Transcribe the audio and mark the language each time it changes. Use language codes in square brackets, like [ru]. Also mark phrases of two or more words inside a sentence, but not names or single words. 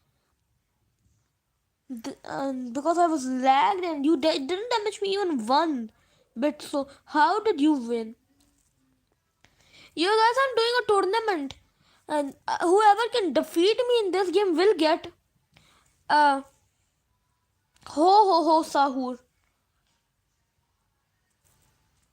[en] Because I was lagged and you didn't damage me even one bit. So how did you win? You guys are doing a tournament. And whoever can defeat me in this game will get uh, ho ho ho sahur.